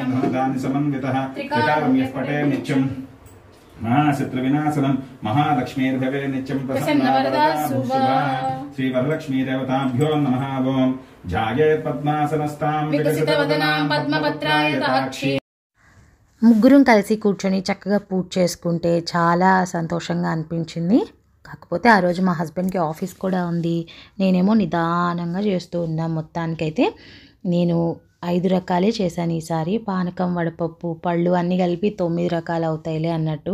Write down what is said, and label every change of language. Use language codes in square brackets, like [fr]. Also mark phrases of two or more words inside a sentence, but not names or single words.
[sa] धनधान्य समन्वितः त्रिकालं यः पठेत् नित्यं महाशत्रुविनाशनं महालक्ष्मीर्भवे नित्यं प्रसन्नवरदा शुभा श्री वरलक्ष्मी देवताभ्यो नमः ओम जायेत् पद्मासनस्तां विकसितवदनां पद्मपत्रायताक्षी [te] ముగ్గురం కలిసి కూర్చొని చక్కగా పూజ చేసుకుంటే చాలా సంతోషంగా అనిపించింది. కాకపోతే ఆ రోజు మా [en] husbandకి office [te] కూడా ఉంది. నేనేమో నిదానంగా చేస్తూ ఉన్నాను. మొత్తానికైతే నేను 5 రకాలే చేశాను ఈసారి. పానకం, వడపప్పు, పళ్ళు అన్నీ కలిపి 9 రకాలు అవుతాయిలే అన్నట్టు.